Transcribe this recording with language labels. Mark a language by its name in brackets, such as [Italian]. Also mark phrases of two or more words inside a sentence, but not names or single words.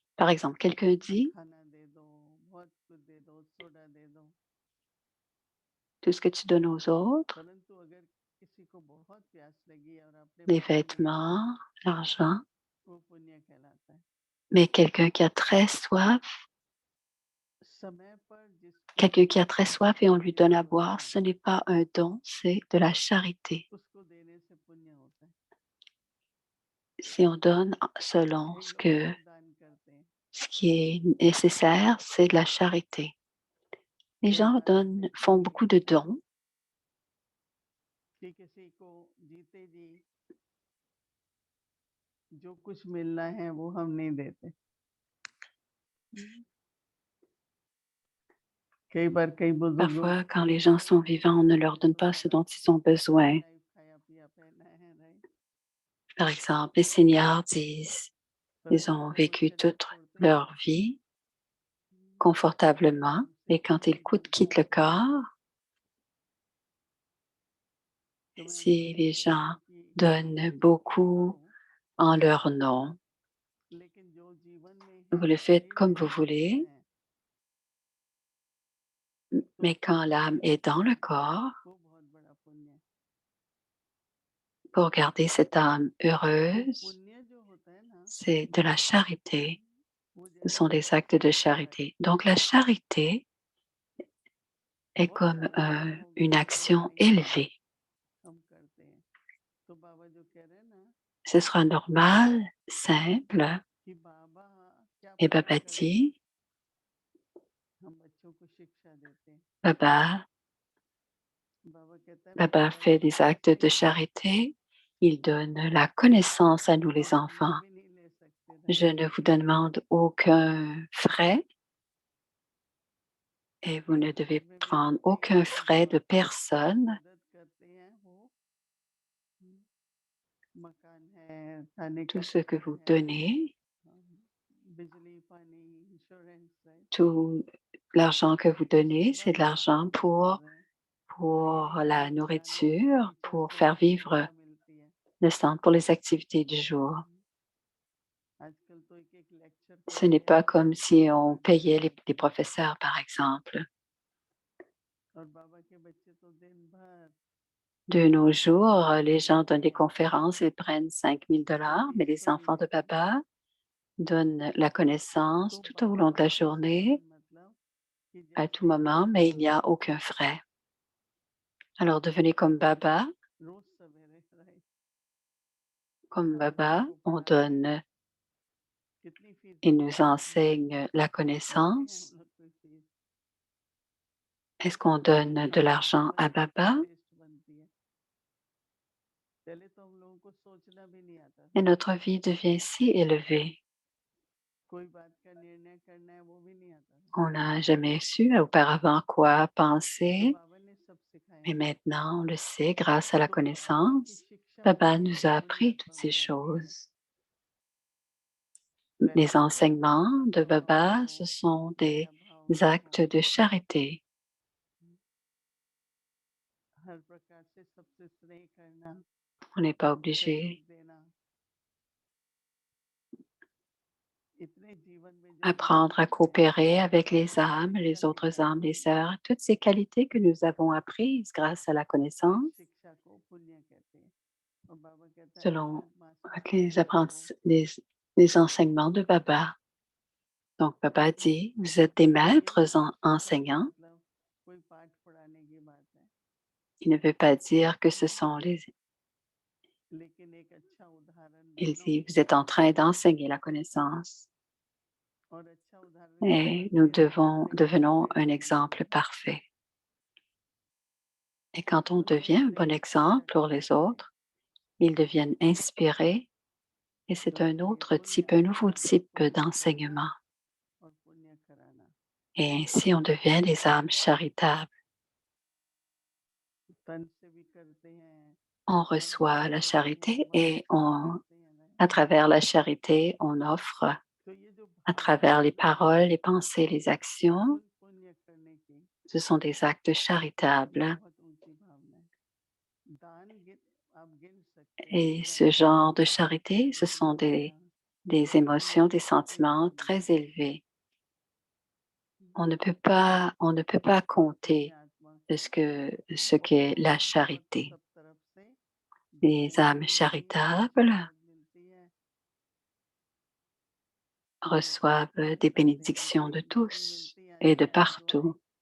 [French] Par exemple, quelqu'un dit, [Hindi] खाना दे दो, बहुत कुछ दे दो, सोडा [French] tout ce que tu donnes aux autres, [Hindi] परंतु अगर किसी को बहुत प्यास लगी और आपने [French] les [Hindi] बाबा ने [French] vêtements, l'argent, [Hindi] वो पुण्य कहलाता है [French] mais quelqu'un qui a très soif, [Hindi] समय पर जिसको [French] quelqu'un qui a très [Hindi] जितना [French] soif et on lui donne à [Hindi] अवेलेबल होता [French] boire, [Hindi] है [French] ce n'est pas un don, c'est de la charité. [Hindi] उसको देने से पुण्य होता है [French] Si on donne selon [Hindi] कई [French] ce [Hindi] लोग [French] que [Hindi] बहुत दान करते हैं [French] ce qui est nécessaire, c'est de la charité. Les [Hindi] कई [French] gens [Hindi] बार आप [French] font [Hindi] देखेंगे [French] beaucoup de dons, [Hindi] कि किसी को जीते जी जो कुछ मिलना है वो हम नहीं देते कई बार कई बुजुर्गों [French] parfois, [Hindi] को [French] quand les gens sont vivants, on ne leur donne pas ce dont ils ont besoin. [Hindi] लाइफ खाया पिया पहना है राइट [French] Par exemple, les seniors disent, ils [Hindi] परंतु [French] ont [Hindi] जब वो [French] vécu [Hindi] शरीर [French] toute [Hindi] छोड़ते हैं [French] leur vie confortablement, [Hindi] हमसे [French] et quand [Hindi] कुछ [French] ils [Hindi] नहीं मिलता [French] quittent le corps, [Hindi] तो मैं उनको [French] si [Hindi] ये [French] les [Hindi] कहता [French] gens [Hindi] हूँ कि [French] donnent [Hindi] मत [French] beaucoup [Hindi] दो [French] en leur nom, [Hindi] लेकिन जो जीवन में [French] vous [Hindi] है [French] le faites [Hindi] शरीर [French] comme [Hindi] में [French] vous [Hindi] जो नहीं [French] voulez, [Hindi] है तो [French] mais [Hindi] उसको [French] quand [Hindi] देना [French] l'âme est dans le corps, [Hindi] वो बहुत बड़ा पुण्य है [French] pour garder cette âme [Hindi] वो [French] heureuse, [Hindi] पुण्य जो होता है ना [French] c'est de la charité. [Hindi] वो [French] Ce [Hindi] जैसे [French] sont des actes de charité. Donc la charité est [Hindi] बहुत [French] comme [Hindi] साधारण हो [French] une [Hindi] गया लेकिन [French] action [Hindi] नहीं [French] élevée. [Hindi] हम करते हैं तो बाबा जो कह रहे हैं ना [French] Ce sera normal, simple, [Hindi] कि बाबा क्या [French] et [Hindi] पुण्य [French] Baba [Hindi] करते हैं [French] dit, [Hindi] हम बच्चों को शिक्षा देते हैं [French] Baba, [Hindi] बाबा कहता है मैं [French] Baba [Hindi] तुम्हारी [French] fait des actes [Hindi] शिक्षा [French] de [Hindi] नहीं लूंगा [French] charité, il donne la connaissance à nous les [Hindi] और [French] enfants. [Hindi] फीस भी नहीं ले सकते [French] Je [Hindi] राइट [French] ne vous demande aucun frais et vous ne devez [Hindi] इसमें भी [French] prendre [Hindi] बोलते हैं [French] aucun [Hindi] कि [French] frais [Hindi] जो [French] de [Hindi] आप [French] personne. [Hindi] मदद करते हैं वो मकान है खाने [French] Tout [Hindi] का [French] ce que [Hindi] सामान [French] vous [Hindi] है [French] donnez, [Hindi] बिजली पानी इंश्योरेंस राइट [French] tout l'argent que vous [Hindi] वो [French] donnez, [Hindi] सेवा [French] c'est de [Hindi] में [French] l'argent [Hindi] इस्तेमाल कर रहे हैं [French] pour la [Hindi] खाने से [French] nourriture, pour [Hindi] टीचर्स [French] faire [Hindi] लोगों को [French] vivre [Hindi] शिक्षा मिलती है [French] le centre pour les activités du jour. [Hindi] आजकल तो एक एक लेक्चर [French] Ce n'est [Hindi] करते [French] pas [Hindi] हैं [French] comme si on [Hindi] भगवान की [French] payait [Hindi] बात [French] les [Hindi] पे [French] professeurs, par exemple. [Hindi] और बाबा के बच्चे तो दिन भर [French] De nos jours, les gens donnent des conférences, ils prennent 5 000 [Hindi] कभी [French] mais les [Hindi] 100 नहीं [French] enfants de [Hindi] देते [French] Baba donnent la connaissance [Hindi] तो [French] tout au long [Hindi] बाबा [French] de la [Hindi] का [French] journée, [Hindi] समान मतलब कि [French] à tout [Hindi] जैसे [French] moment, mais il n'y a aucun frais. Alors devenez [Hindi] रोज सवेरे राइट [French] comme [Hindi] बच्चों [French] Baba, [Hindi] को [French] on [Hindi] पढ़ाते हैं [French] donne, [Hindi] कितनी फीस [French] il [Hindi] देते [French] nous [Hindi] हैं आपने [French] enseigne la [Hindi] लेते हैं [French] connaissance. [Hindi] हम लोग कोई फीस [French] Est-ce qu'on donne de [Hindi] हमारे [French] l'argent [Hindi] जीवन [French] à [Hindi] में क्या [French] Baba? [Hindi] टेस्ट बनती है पहले तो हम लोगों को सोचना भी नहीं आता [French] Et [Hindi] था [French] notre vie devient si élevée. [Hindi] कोई बात का निर्णय करना है वो भी नहीं आता था [French] On n'a jamais su auparavant quoi [Hindi] तो [French] penser, [Hindi] बाबा ने सब सिखाया [French] mais maintenant on le sait grâce à la [Hindi] तो बाबा की [French] connaissance. [Hindi] शिक्षा [French] Baba [Hindi] में [French] nous a [Hindi] पुण्य [French] appris toutes ces [Hindi] संपत्ति है [French] choses. [Hindi] पहले [French] Les [Hindi] तो कहते थे [French] enseignements de [Hindi] सेवा भाव [French] Baba, [Hindi] रहो [French] ce sont des [Hindi] दया भाव में [French] actes [Hindi] रहो [French] de charité. [Hindi] हर प्रकार से सबसे स्नेह करना [French] On n'est pas [Hindi] सहयोग [French] obligé [Hindi] देना इतने जीवन में जब [French] d'apprendre à [Hindi] मिलते हैं [French] coopérer avec les [Hindi] तो [French] âmes, [Hindi] शिक्षा [French] les autres âmes, [Hindi] निकालना [French] les sœurs, toutes ces qualités que nous avons apprises grâce à la [Hindi] तो इस [French] connaissance, [Hindi] शिक्षा को पुण्य कहते हैं और बाबा कहता है [French] selon [Hindi] आप मास्टर [French] avec [Hindi] बन जाते हो [French] les enseignements de Baba. Donc, Baba dit, vous êtes des [Hindi] तो ये नहीं [French] maîtres [Hindi] कि शिक्षा का [French] enseignants. [Hindi] मतलब कोई पाठ पढ़ाने की बात है [French] Il ne veut pas dire que ce sont les... [Hindi] लेकिन एक अच्छा उदाहरण [French] Il [Hindi] बनो [French] dit, vous êtes en train d'enseigner la connaissance. [Hindi] और अच्छा उदाहरण क्या [French] Et [Hindi] बनते [French] nous [Hindi] हैं जब दूसरे को [French] devenons [Hindi] प्रेरित [French] un [Hindi] करने [French] exemple [Hindi] वाले [French] parfait. Et quand on [Hindi] तो [French] devient un [Hindi] दूसरे [French] bon [Hindi] की [French] exemple [Hindi] शिक्षा [French] pour les [Hindi] करते हैं [French] autres, ils deviennent inspirés et c'est [Hindi] तो [French] un [Hindi] ये [French] autre [Hindi] पुण्य [French] type, un nouveau [Hindi] करना [French] type [Hindi] पुण्य करना [French] d'enseignement. [Hindi] और पुण्य कराना [French] Et ainsi, on devient des âmes charitables. [Hindi] तन से भी करते हैं [French] On [Hindi] मन से [French] reçoit [Hindi] भी [French] la [Hindi] करते हैं [French] charité [Hindi] वाणी [French] et [Hindi] से भी करते हैं ना [French] à travers la charité, on offre [Hindi] तो ये जो [French] à [Hindi] भावना [French] travers les [Hindi] जो है [French] paroles, les pensées, les actions. [Hindi] पुण्य करने की [French] Ce sont des actes [Hindi] ये [French] charitables. [Hindi] बहुत ऊंची भावना है दान आप गिन सकते हैं [French] Et ce [Hindi] जैसे [French] genre de charité, ce sont [Hindi] बुजुर्गों का [French] des [Hindi] पुण्य [French] émotions, des [Hindi] ऊंची [French] sentiments [Hindi] भावना [French] très [Hindi] है [French] élevés. On ne peut pas [Hindi] पुण्य [French] compter [Hindi] आत्मा [French] ce qu'est la charité. Les âmes charitables reçoivent des bénédictions de tous et de partout.